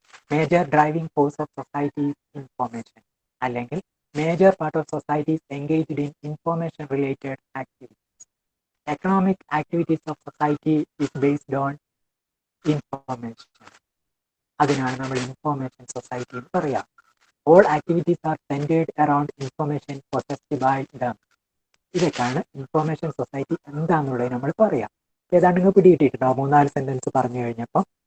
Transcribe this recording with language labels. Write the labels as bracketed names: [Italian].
[English] Major driving force of society is information. അല്ലെങ്കിൽ major part of society is engaged in information related activities. Economic activities of society is based on information. [Malayalam] അതിനാണ് നമ്മൾ information society എന്ന് പറയാം. [English] All activities are centered around information possessed by them. [Malayalam] ഇതൊക്കെയാണ് information society എന്താണെന്നുള്ളത് നമ്മൾ പറയാം. ഏതാണ്ട് നിങ്ങൾ പിടികിട്ടിട്ടുണ്ടാവും 3-4 സെന്റൻസ് പറഞ്ഞു കഴിഞ്ഞപ്പോൾ.